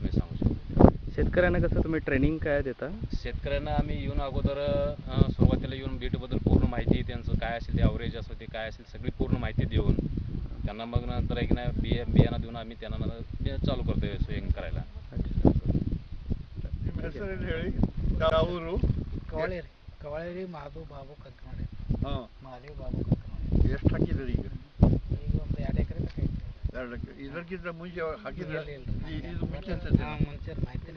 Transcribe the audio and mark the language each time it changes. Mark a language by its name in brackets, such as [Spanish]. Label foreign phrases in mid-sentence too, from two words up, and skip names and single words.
[Marathi] एवढंच मी सांगू शकतो. शेतकऱ्यांना कसं तुम्ही ट्रेनिंग काय देता? शेतकऱ्यांना आम्ही येऊन अगोदर सुरुवातीला येऊन बीटबद्दल पूर्ण माहिती त्यांचं काय असेल ते ॲव्हरेज असं ते काय असेल सगळी पूर्ण माहिती देऊन त्यांना मग नंतर एक ना बियाणं देऊन आम्ही त्यांना नंतर चालू करतो सोयिंग करायला. [Kannada] ಕವಳೇರಿ ಮಾಧು ಬಾಬು ಕಕ್ಕನವಾಡಿ. ಮಾದೇವ್ ಬಾಬು ಎಷ್ಟು ಹಾಕಿದ್ರಿ ಈಗ? ಈಗ ಒಂದು 2 ಎಕರೆ ಬೇಕಾಗಿತ್ತು. 2 ಎಕರೆ. ಇದಕ್ಕಿಂತ ಮುಂಚೆ ಹಾಕಿದ್ರೆ ಇದು ಮುಂಚೆ ಮಾಹಿತಿ